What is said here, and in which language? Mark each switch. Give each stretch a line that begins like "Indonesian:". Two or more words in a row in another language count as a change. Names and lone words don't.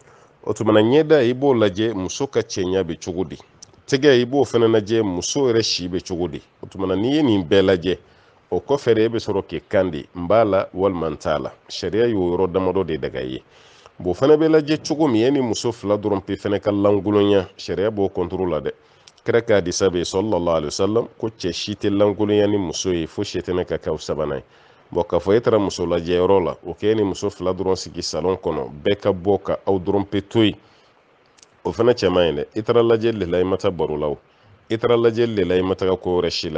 Bambara: O tumana ɲɛda i b'o lajɛ muso ka cɛɲa bɛ cogo di, tɛgɛ i b'o fana lajɛ muso yɛrɛ si bɛ cogo di. O tumana n'i ye nin bɛɛ lajɛ, o kɔfɛ de e bɛ sɔrɔ k'i kan di n b'a la walima n t'a la. Sariya y'o yɔrɔ damadɔ de daga i ye. Bon fana bɛ lajɛ cogo min, e ni muso fila dɔrɔn pe fana ka lankolonya, sariya b'o contrôle la dɛ. Kira ka hadisa bɛ yen
Arabic: صلى الله عليه وسلم
Bambara: ko cɛ si tɛ lankolonya ni muso ye fo sitana ka k'aw sabanan ye. Bon k'a fɔ e taara muso lajɛyɔrɔ la, o k'e ni muso fila dɔrɔn sigi salon kɔnɔ, bɛɛ ka bɔ ka aw dɔrɔn pe to yen, o fana cɛ man ɲi dɛ. I taara lajɛli de la i ma taa baro la o, i taara lajɛli de la i ma taga ko wɛrɛ si la.